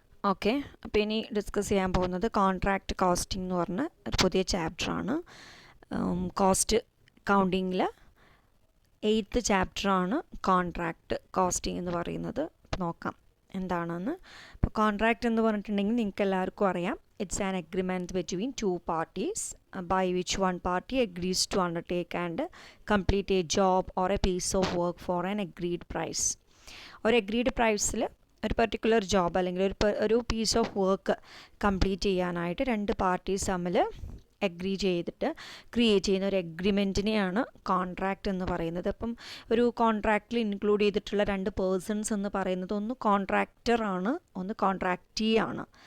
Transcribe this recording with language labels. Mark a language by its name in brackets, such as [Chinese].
[Malayalam] Okay, അപ്പോൾ ഇനി discuss ചെയ്യാൻ പോകുന്നത് കോൺട്രാക്റ്റ് കോസ്റ്റിംഗ് എന്ന് പറഞ്ഞ ഒരു പുതിയ ചാപ്റ്ററാണ്. കോസ്റ്റ് അക്കൗണ്ടിങ്ങിൽ 8th ചാപ്റ്ററാണ് കോൺട്രാക്റ്റ് കോസ്റ്റിംഗ് എന്ന് പറയുന്നത്. അപ്പോൾ നോക്കാം എന്താണെന്ന്. അപ്പോൾ കോൺട്രാക്റ്റ് എന്ന് പറഞ്ഞിട്ടുണ്ടെങ്കിൽ നിങ്ങൾക്ക് എല്ലാവർക്കും അറിയാം, [English] It's an agreement between two parties by which one party agrees to undertake and complete a job or a piece of work for an agreed price. [Malayalam] ഒരു agreed പ്രൈസിൽ ഒരു പെർട്ടിക്കുലർ ജോബ് അല്ലെങ്കിൽ ഒരു പീസ് ഓഫ് വർക്ക് കംപ്ലീറ്റ് ചെയ്യാനായിട്ട് രണ്ട് parties തമ്മിൽ agri ചെയ്തിട്ട് create ചെയ്യുന്ന ഒരു എഗ്രിമെൻറ്റിനെയാണ് കോൺട്രാക്റ്റ് എന്ന് പറയുന്നത്. അപ്പം ഒരു കോൺട്രാക്റ്റിൽ ഇൻക്ലൂഡ് ചെയ്തിട്ടുള്ള രണ്ട് പേഴ്സൺസ് എന്ന് പറയുന്നത് ഒന്ന് കോൺട്രാക്ടർ ആണ്, ഒന്ന് കോൺട്രാക്റ്റീ ആണ്.